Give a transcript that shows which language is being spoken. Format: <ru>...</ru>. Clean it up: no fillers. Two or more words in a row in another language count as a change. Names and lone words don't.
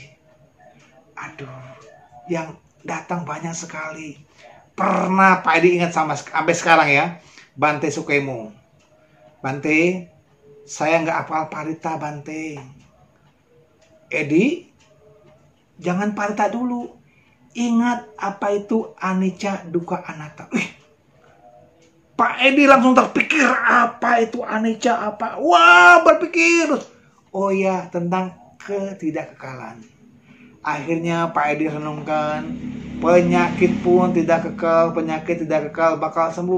<id>Aduh, yang datang banyak sekali. Pernah Pak Edi ingat sampai sekarang ya, Bante Sukemo. Bante, saya nggak hafal parita Bante. Edi, jangan parita dulu. Ingat apa itu</id> <pi>anicca, dukkha, anatta.</pi> <id>Pak Edi langsung terpikir apa itu anicca, apa. Wah, berpikir. Oh ya, tentang ketidakkekalan. Akhirnya Pak Edi renungkan, penyakit pun tidak kekal, penyakit tidak kekal, bakal sembuh.</id>